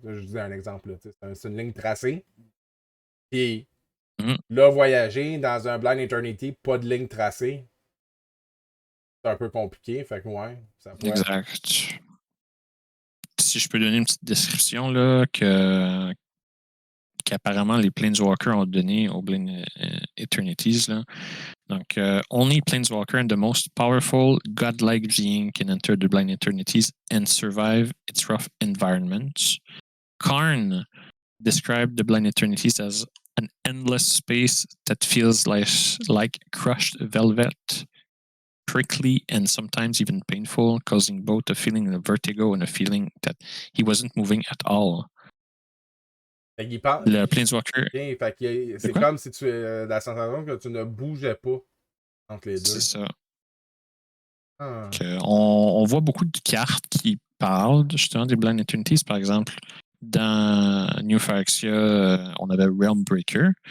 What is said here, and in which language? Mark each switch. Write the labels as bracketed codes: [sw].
[fr] Je dis un exemple, là, c'est une ligne tracée. Puis là, voyager dans un Blind Eternity, pas de ligne tracée, c'est un peu compliqué, fait que ouais, ça pourrait. Exact. Si je peux donner une petite description, là, qu'apparemment les Planeswalkers ont donné aux Blind Eternities, là. [en] Donc, only Planeswalker and the most powerful godlike being can enter the Blind Eternities and survive its rough environments. Karn described the Blind Eternities as an endless space that feels like crushed velvet, prickly and sometimes even painful, causing both a feeling of vertigo and a feeling that he wasn't moving at all. [fr] Fait qu'il parle. Le Planeswalker. Fait que c'est comme si tu la sensation que tu ne bougeais pas entre les deux. C'est ça. Ah. On voit beaucoup de cartes qui parlent justement des Blind Eternities. Par exemple, dans New Phyrexia, on avait Realm Breaker.